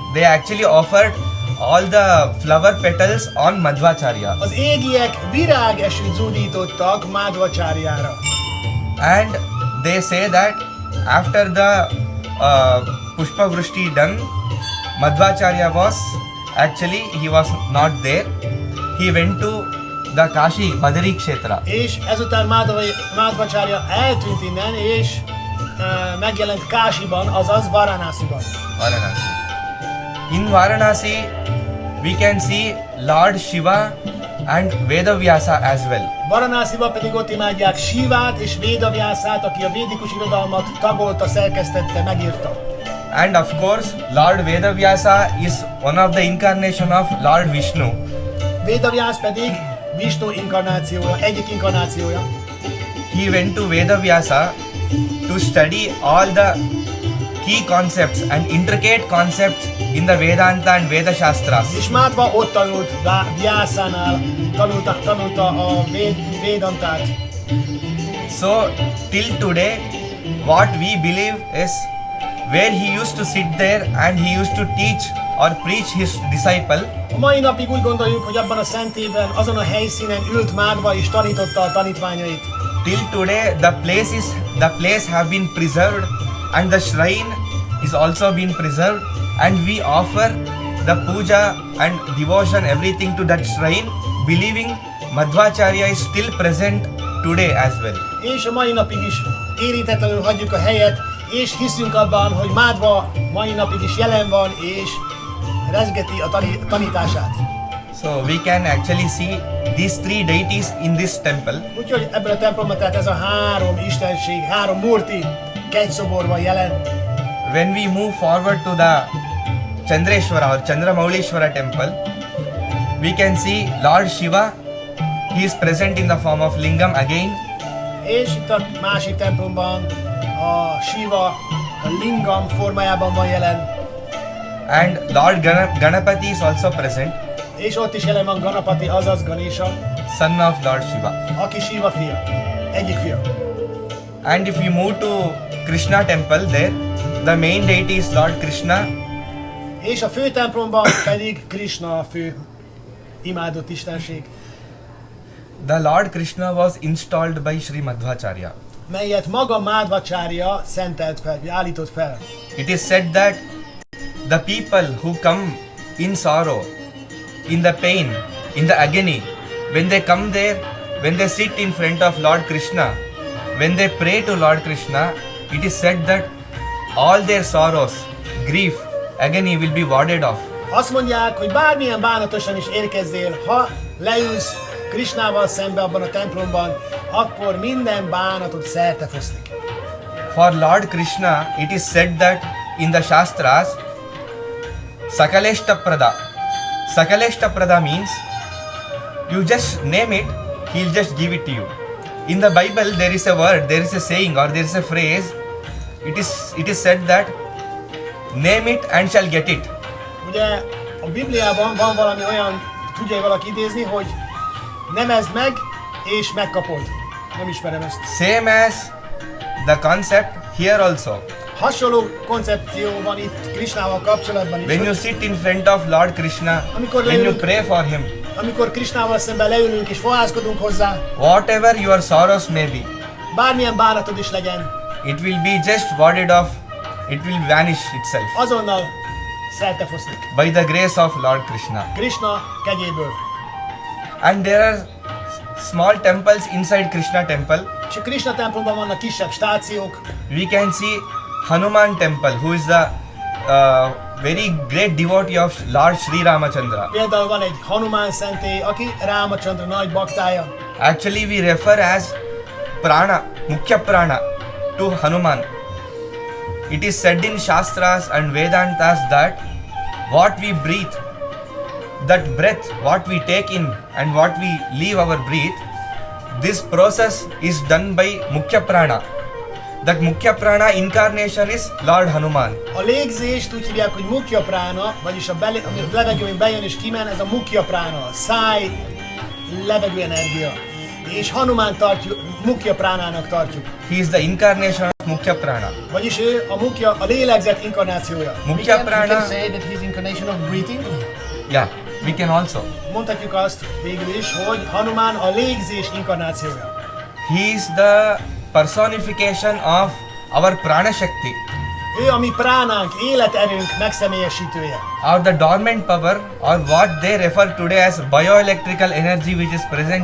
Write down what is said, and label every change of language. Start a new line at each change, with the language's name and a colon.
English: They actually offered all the flower petals on Madhvacharya.
Hungarian: az égiek virágesűt zúdítottak Madhvacharjára.
English: And they say that after the Pushpa Vrishti done, Madhvacharya was actually, he was not there. He went to the Kashi Badari Kshetra.
Hungarian: És ezután Madhvacharya eltűnt innen, és megjelent Káshiban, azaz Varanasiban. Varanasi.
English: In Varanasi, we can see Lord Shiva and Vedavyasa as well.
Hungarian: Varanasiban pedig ott imádják Shivát és Vedavyasát, aki a védikus irodalmat tagolta, szerkesztette, megírta.
English: And of course, Lord Vedavyasa is one of the incarnation of Lord Vishnu.
Hungarian: Vedavyas pedig Vishnu inkarnációja, egyik inkarnációja.
English: He went to Vedavyasa to study all the key concepts and intricate concepts in the Vedanta and Veda Shastras.
Hungarian: És Madhva ott tanult Vyasánál, tanulta a Vedantát.
English: So till today, what we believe is where he used to sit there and he used to teach or preach his disciple.
Hungarian: A mai napig úgy gondoljuk, hogy abban a szentében, azon a helyszínen ült Madhva és tanította a tanítványait.
English: Till today, the place have been preserved and the shrine is also been preserved, and we offer the puja and devotion, everything to that shrine, believing Madhvacharya is still present today as well.
Hungarian: És a mai napig is érintetlenül hagyjuk a helyet, és hiszünk abban, hogy Madhva mai napig is jelen van, és rezgeti a tanítását.
English: So we can actually see these three deities in this temple.
Hungarian: Úgyhogy ebben a templomban tehát ez a három istenség, három murti kegyszobor van jelen.
English: When we move forward to the Chandreshwara or Chandramaulishwara temple, we can see Lord Shiva. He is present in the form of lingam again.
Hungarian: És itt a másik templomban a Shiva a lingam formájában van jelen,
English: and Lord Ganapati is also present,
Hungarian: és ott is jelen van Ganapati, azaz Ganesha,
English: son of Lord Shiva.
Hungarian: aki Shiva fia, egyik fia.
English: And if you move to Krishna temple, there the main deity is Lord Krishna,
Hungarian: És a fő templomban pedig Krishna a fő imádott istenség,
English: the Lord Krishna was installed by Sri Madhvacharya.
Hungarian: melyet maga Madhvacharya szentelt fel, állított fel.
English: It is said that the people who come in sorrow, in the pain, in the agony, when they come there, when they sit in front of Lord Krishna, when they pray to Lord Krishna, it is said that all their sorrows, grief, agony will be warded off.
Hungarian: Azt mondják, hogy bármilyen bánatosan is érkezzél, ha leülsz Krishnával szembe abban a templomban, akkor minden bánatot szerte foszlik.
English: For Lord Krishna, it is said that in the Shastras, Sakaleshtaprada. Sakaleshtaprada means you just name it, he'll just give it to you. In the Bible, there is a word, there is a saying, or there is a phrase. It is said that name it and shall get it.
Hungarian: Ugye a Bibliában van valami olyan, tudja valaki idézni, hogy nemezd meg és megkapod. Nem ismerem ezt.
English: Same as the concept here also.
Hungarian: Hasonló koncepció van itt Krishnával kapcsolatban is.
English: When you sit in front of Lord Krishna, when you pray for him,
Hungarian: amikor Krishnával szemben leülünk és fohászkodunk hozzá,
English: whatever your sorrows may be,
Hungarian: bármilyen bánatod is legyen,
English: it will be just warded off, it will vanish itself
Hungarian: azonnal szerte foszlik.
English: by the grace of Lord Krishna.
Hungarian: Krishna kegyéből.
English: And there are small temples inside Krishna temple.
Hungarian: És a Krishna templomban vannak kisebb stációk.
English: We can see Hanuman temple, who is the very great devotee of Lord Sri Ramachandra.
Hungarian: Például van egy Hanuman szentély, aki Ramachandra nagy baktája.
English: Actually, we refer as prana, mukhya prana, to Hanuman. It is said in Shastras and Vedantas that what we breathe, that breath, what we take in and what we leave our breath, this process is done by mukhya prana. That mukhya prana incarnation is Lord Hanuman.
Hungarian: A légzést úgy hívják, hogy mukhya prána, vagyis a levegő, ami bejön és kimen, ez a mukhya prána, a száj, levegő energia. És Hanuman mukhya pránának tartjuk.
English: He is the incarnation of mukhya prana.
Hungarian: Vagyis ő a lélegzet inkarnációja. Mukhya prana.
English: We can say that his incarnation of breathing. Yeah, we can also.
Hungarian: Mondhatjuk azt végül is, hogy Hanuman a légzés inkarnációja.
English: He is the personification of our prana shakti,
Hungarian: Ő a mi pránánk, életerőnk megszemélyesítője.
English: or the dormant power, or what they refer today as bioelectrical energy, which is present